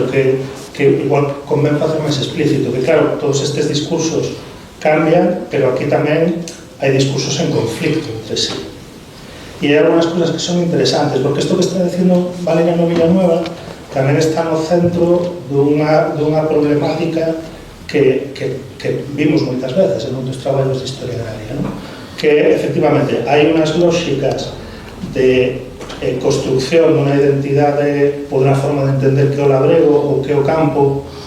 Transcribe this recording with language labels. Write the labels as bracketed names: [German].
[Galician] Pero que igual convén facer máis explícito, que claro, todos estes discursos cambian, pero aquí tamén hai discursos en conflicto entre sí. [Spanish] Y hay algunas cosas que son interesantes, porque esto que está diciendo Valeriano Villanueva [Galician] tamén está no centro dunha problemática que vimos moitas veces en moitos traballos de historia agraria, non? Que efectivamente hai unhas lóxicas de construcción dunha identidade ou dunha forma de entender que é o labrego ou que é o campo